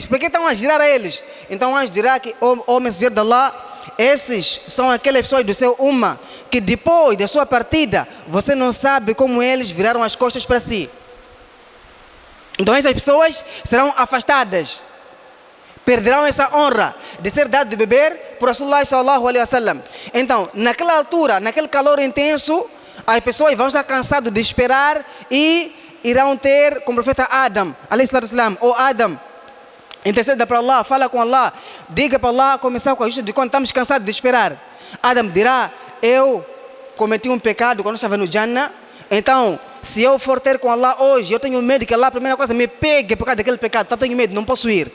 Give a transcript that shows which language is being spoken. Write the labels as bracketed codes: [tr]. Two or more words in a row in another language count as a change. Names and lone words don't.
[pt] Por que estão a girar a eles? Então o anjo dirá que, ó mensageiro de Allah, esses são aquelas pessoas do seu ummah que depois da sua partida, você não sabe como eles viraram as costas para si. Então essas pessoas serão afastadas, perderão essa honra de ser dado de beber por [ar] رسول الله صلى الله عليه وسلم. [pt] Então, naquela altura, naquele calor intenso, as pessoas vão estar cansadas de esperar e irão ter como o profeta Adam, [ar] عليه الصلاة والسلام, [pt] ou Adam, interceda para Allah, fala com Allah, diga para Allah começar com a justiça de quando estamos cansados de esperar. Adam dirá, eu cometi um pecado quando estava no Jannah, então se eu for ter com Allah hoje, eu tenho medo que Allah, a primeira coisa, me pegue por causa daquele pecado, então tenho medo, não posso ir.